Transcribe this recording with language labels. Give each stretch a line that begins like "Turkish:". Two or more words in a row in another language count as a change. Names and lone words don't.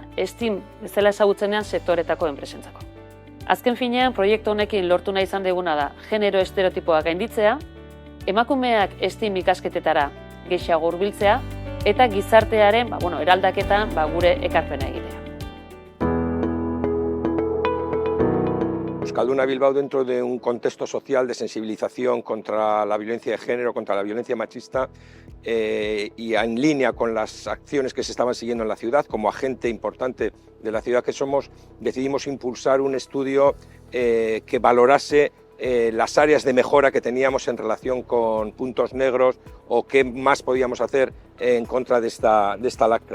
Basque: STEAM bezala ezagutzenean sektoretako enpresentzako. Azken finean, proiektu honekin lortu nahi izan deguna da genero estereotipoak gainditzea, emakumeak STEAM ikasketetara gehiago hurbiltzea eta gizartearen eraldaketan gure ekarpena egitea.
Spanish: Euskalduna Bilbao, dentro de un contexto social de sensibilización contra la violencia de género, contra la violencia machista y en línea con las acciones que se estaban siguiendo en la ciudad, como agente importante de la ciudad que somos, decidimos impulsar un estudio que valorase las áreas de mejora que teníamos en relación con puntos negros o qué más podíamos hacer en contra de esta lacra.